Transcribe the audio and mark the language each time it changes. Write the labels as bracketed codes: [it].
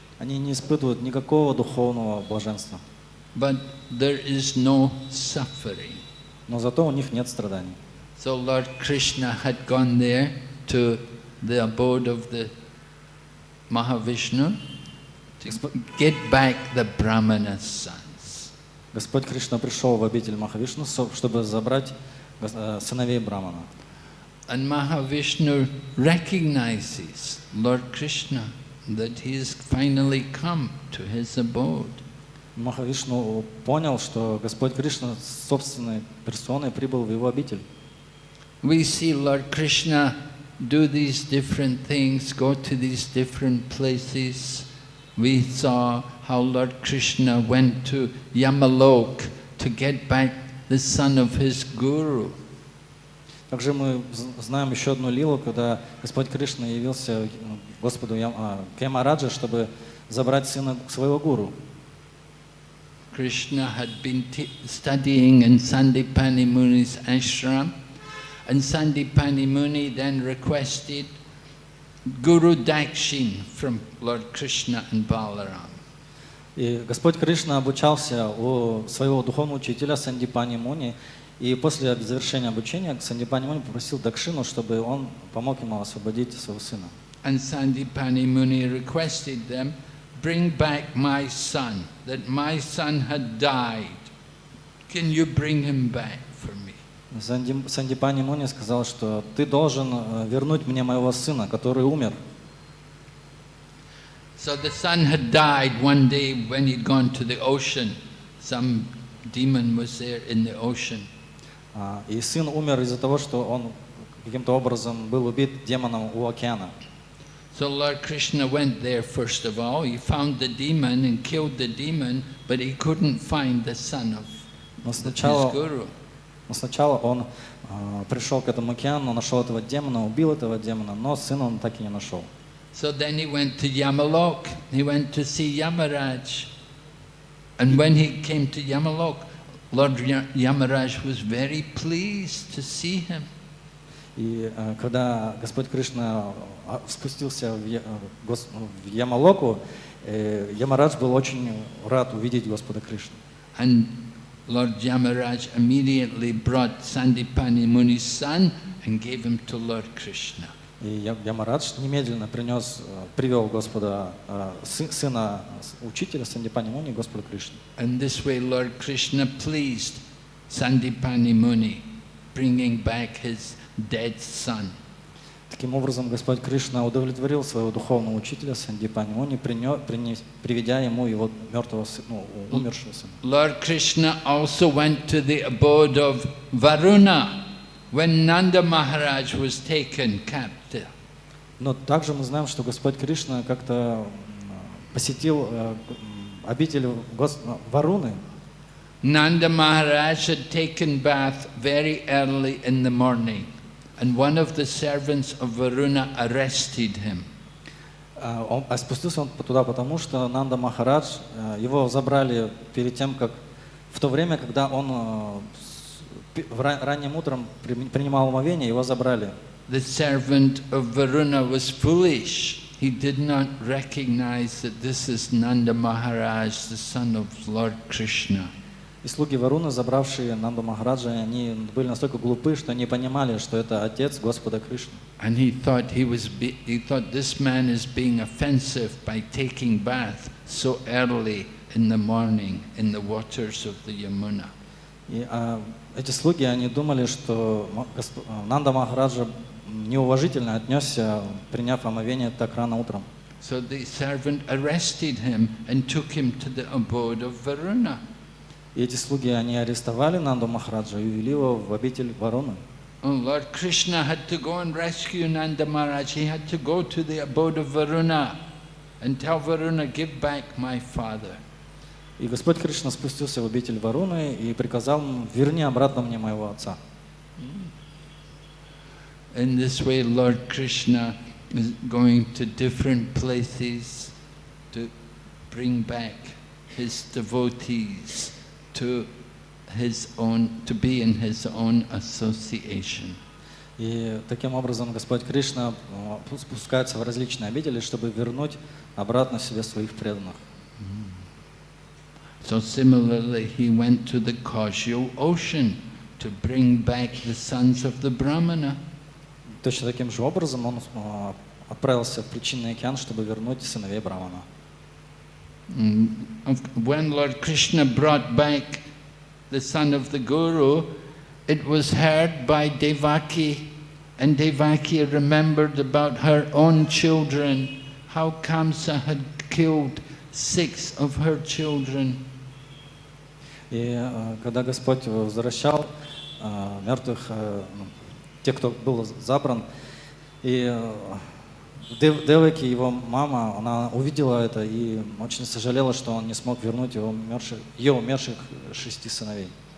[ru] Они не испытывают никакого духовного блаженства. [en] But there is no suffering. [ru] Но зато у них нет страданий. [en] So Lord Krishna had gone there to the abode of the Mahavishnu to get back the brahmana's sons. [ru] Господь Кришна пришел в обитель Махавишну, чтобы забрать сыновей Брамана. [en] And Mahavishnu recognizes Lord Krishna, that he has finally come to his abode. [ru] Махавишну понял, что Господь Кришна собственной персоной прибыл в его обитель. [en] We see Lord Krishna do these different things, go to these different places. We saw how Lord Krishna went to Yamalok to get back the son of his guru. [ru] Также мы знаем еще одну лилу, когда Господь Кришна явился Господу Мараджа, чтобы забрать сына своего гуру. [en] Krishna had been studying in Sandipani Muni's ashram, and Sandipani Muni then requested Guru Dakshin from Lord Krishna and Balaram. [ru] И Господь Кришна обучался у своего духовного учителя Сандипани Муни, и после завершения обучения Сандипани Муни попросил Дакшину, чтобы он помог ему освободить своего сына. [en] And Sandipani Muni requested them, bring back my son, that my son had died. Can you bring him back for me? [ru] Сандипани Муни сказал, что ты должен вернуть мне моего сына, который умер. [en] So the son had died one day when he'd gone to the ocean. Some demon was there in the ocean. [ru] И сын умер из-за того, что он каким-то образом был убит демоном у океана. [en] So Lord Krishna went there first of all. He found the demon and killed the demon, but he couldn't find the son of his guru. [ru] Но сначала он пришел к этому океану, нашел этого демона, убил этого демона, но сына он так и не нашел. [en] So then he went to Yamalok. He went to see Yamaraj. And when he came to Yamalok, Lord Yamaraj was very pleased to see him. [ru] И когда Господь Кришна спустился в Ямалоку, Ямарадж был очень рад увидеть Господа Кришну. [en] And Lord Yamaraj immediately brought Sandipani Muni's son and gave him to Lord Krishna. [ru] И Ямарадж немедленно привел Господа, сына учителя Сандипани Муни, Господу Кришне. [en] And this way Lord Krishna pleased Sandipani Muni, bringing back his dead son. [ru] Таким образом, Господь Кришна удовлетворил своего духовного учителя Сандипани Муни, приведя ему его мертвого сына, умершего сына. [en] Lord Krishna also went to the abode of Varuna when Nanda Maharaj was taken captive. [ru] Но также мы знаем, что Господь Кришна как-то посетил обитель Варуны. [en] Nanda Maharaj had taken bath very early in the morning, and one of the servants of Varuna arrested him. [ru] Спустился он туда, потому что Нанда Махарадж, его забрали перед тем, как в то время, когда он ранним утром принимал омовение, его забрали. [en] The servant of Varuna was foolish. He did not recognize that this is Nanda Maharaj, the son of Lord Krishna. [ru] И слуги Варуны, забравшие Нанду Махараджа, они были настолько глупы, что не понимали, что это отец Господа Кришны. [en] And he thought this man is being offensive by taking bath so early in the morning in the waters of the Yamuna. [ru] И эти слуги, они думали, что Нанда Махараджа неуважительно отнесся, приняв омовение так рано утром. [en] So the servant arrested him and took him to the abode of Varuna. [ru] И эти слуги, они арестовали Нанду Махараджа и увели его в обитель Варуны. [en] Oh, Lord Krishna had to go and rescue Nanda Maharaj. He had to go to the abode of Varuna and tell Varuna, give back my father. [ru] И Господь Кришна спустился в обитель Варуны и приказал ему: верни обратно мне моего отца. [en] In this way, Lord Krishna is going to different places to bring back his devotees to be in his own association. [ru] И таким образом Господь Кришна спускается в различные обители, чтобы вернуть обратно себе своих преданных. [en] So similarly, he went to the causal ocean to bring back the sons of the brahmana. [ru] Точно таким же образом он отправился в причинный океан, чтобы вернуть сыновей Брахмана. [en] When Lord Krishna brought back the son of the Guru, it was heard by Devaki, and Devaki remembered about her own children, how Kamsa had killed 6 of her children. [ru] И когда Господь возвращал мертвых, тех, кто был забран, и Деваки, его мама, она увидела это и очень сожалела, что он не смог вернуть ее умерших 6 сыновей.